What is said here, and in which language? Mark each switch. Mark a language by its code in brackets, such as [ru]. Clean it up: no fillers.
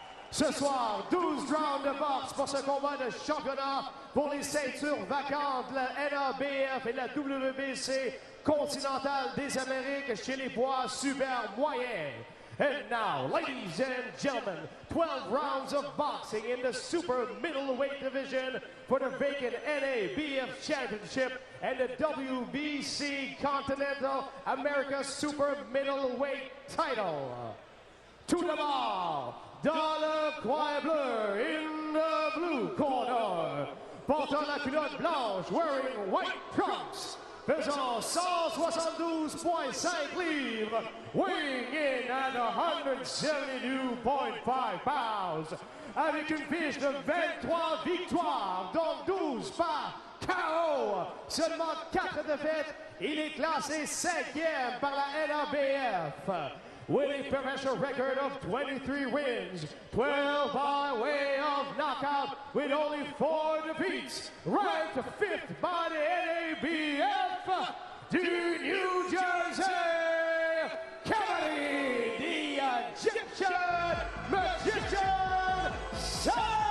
[fr] Ce soir, 12 rounds de boxe pour ce combat de championnat pour les ceintures vacantes de la NABF et de la WBC continentale des Amériques chez les poids super moyens. [en] And now, ladies and gentlemen, 12 rounds of boxing in the super middleweight division for the vacant NABF Championship and the WBC Continental America Super Middleweight title. [fr] To the ball, dans le coin bleu, [en] in the blue corner, [fr] portant la culotte blanche, [en] wearing white trunks, [fr] pesant 172.5 livres, [en] weighing in at 172.5 pounds, [fr] avec une fiche de 23 victoires, dont 12 par KO, seulement 4 défaites, il est classé 5e par la NABF. [en] With a professional record of 23 wins, 12 by way of knockout, with only 4 defeats, ranked 5th by the NABF, du New Jersey Cavalry, the Egyptian Magician Sam!